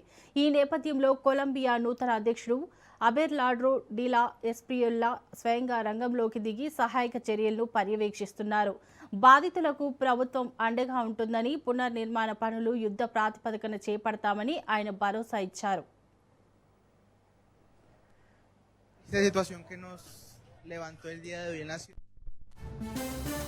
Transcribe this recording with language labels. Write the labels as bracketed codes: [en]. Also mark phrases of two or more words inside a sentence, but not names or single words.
[te] ఈ నేపథ్యంలో కొలంబియా నూతన అధ్యక్షుడు అబెర్లార్డో డి లా ఎస్పీఎల్లా స్వయంగా రంగంలోకి దిగి సహాయక చర్యలను పర్యవేక్షిస్తున్నారు. బాధితులకు ప్రభుత్వం అండగా ఉంటుందని, పునర్నిర్మాణ పనులు యుద్ధ ప్రాతిపదికన చేపడతామని ఆయన భరోసా ఇచ్చారు. [es] Esta situación que nos levantó el día de hoy en la ciudad.